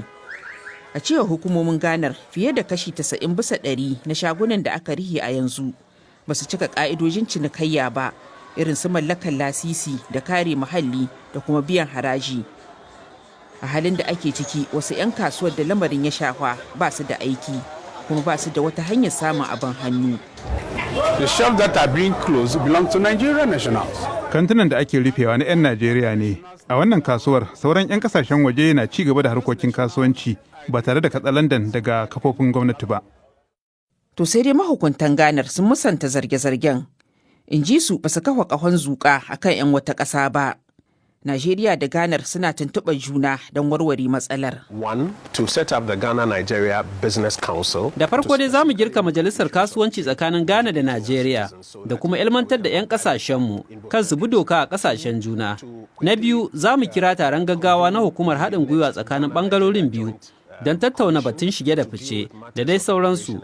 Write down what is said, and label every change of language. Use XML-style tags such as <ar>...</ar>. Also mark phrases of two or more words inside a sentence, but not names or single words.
<ha>A cewa hukumomin Ganar fiye da kashi 90 bisa 100 na shagunan da aka rihe a yanzu ba su cika ka'idojin cinikayya ba, irin su mallakar lasisi da kare muhalli da kuma biyan haraji. A halin da ake ciki wasu 'yan kasuwar da lamarin ya shafa ba su da aiki kuma ba su da wata hanyar samun abin hannu.</ha> <en>The shops that are being closed belong to Nigerian nationals.</en> <ha>Kantunan da ake rufewa na 'yan Najeriya ne. A wannan kasuwar sauran 'yan kasashen waje na ci gaba da harkokin kasuwanci ba tare da katsalandan daga kafofin gwamnati ba. To sai dai mahukuntan Ganar sun musanta zarge-zargen. In ji su ba su kafa ƙahon zuƙa akan 'yan wata ƙasa ba. Najeriya da Ghana suna tuntuɓar juna don warware matsalar.</ha> <en>One, to set up the Ghana-Nigeria Business Council.</en> <ha>Da farko dai za mu girka majalisar kasuwanci tsakanin Ghana da Najeriya da kuma ilmantar da 'yan kasashenmu kan su bi doka a kasashen juna. Na biyu, za mu kira taron gaggawa na hukumar haɗin gwiwa tsakanin ɓangarorin biyu don tattauna batun shige da fice da dai sauransu.</ha>